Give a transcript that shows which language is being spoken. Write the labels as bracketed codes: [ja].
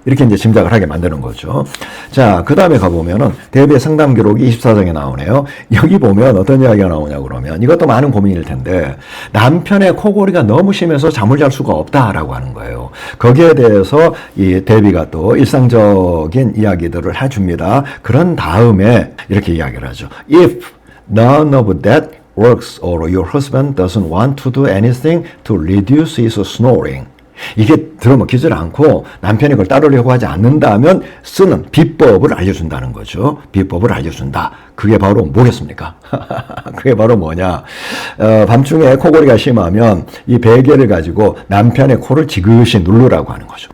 [ko] 이렇게 이제 짐작을 하게 만드는 거죠. 자, 그 다음에 가보면은 데뷔의 상담 기록이 24장에 나오네요. 여기 보면 어떤 이야기가 나오냐 그러면 이것도 많은 고민일 텐데 남편의 코골이가 너무 심해서 잠을 잘 수가 없다라고 하는 거예요. 거기에 대해서 이 데뷔가 또 일상적인 이야기들을 해줍니다. 그런 다음에 이렇게 이야기를 하죠. [en] If none of that works or your husband doesn't want to do anything to reduce his snoring. [ko] 이게 들어먹히질 않고 남편이 그걸 따르려고 하지 않는다면 쓰는 비법을 알려준다는 거죠. 비법을 알려준다. 그게 바로 뭐겠습니까? 그게 바로 뭐냐. 밤중에 코골이가 심하면 이 베개를 가지고 남편의 코를 지그시 누르라고 하는 거죠.